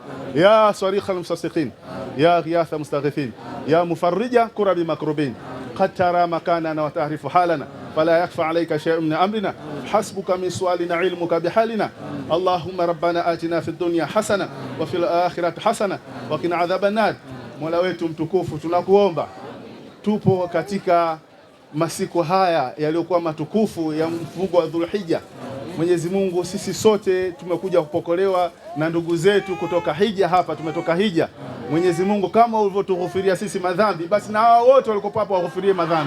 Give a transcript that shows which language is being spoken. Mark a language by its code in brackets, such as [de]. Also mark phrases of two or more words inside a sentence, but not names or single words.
[ar] يا صريخ المستصرخين، يا غياث المستغيثين، يا مفرج كرب مكروبين، قد ترى مكاننا وتعرف حالنا، فلا يخفى عليك شيء من أمرنا، حسبك من سؤالنا علمك بحالنا. اللهم ربنا آتنا في الدنيا حسنة وفي الآخرة حسنة وقنا عذاب النار. [sw] Mola wetu mtukufu, tunakuomba, tupo katika masiku haya yaliyokuwa matukufu ya mfungo wa Dhulhijja. Mwenyezi Mungu, sisi sote tumekuja kupokolewa na ndugu zetu kutoka hija hapa, tumetoka hija. Mwenyezi Mungu, kama ulivyotughufiria sisi madhambi, basi na hao wote walikuwa hapa waghufirie madhambi.